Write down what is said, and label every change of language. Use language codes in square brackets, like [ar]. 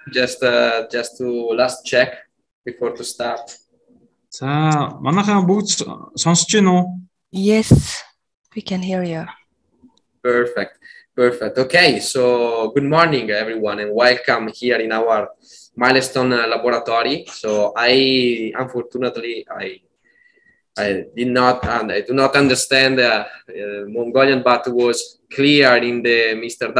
[en] Just to last check before to start. [mn] За манайхаа бүгд сонсож байна уу? [en] Yes, we can hear you. Perfect. Okay, so good morning everyone and welcome here in our Milestone laboratory. So unfortunately I do not understand Mongolian, but it was clear in the Mr.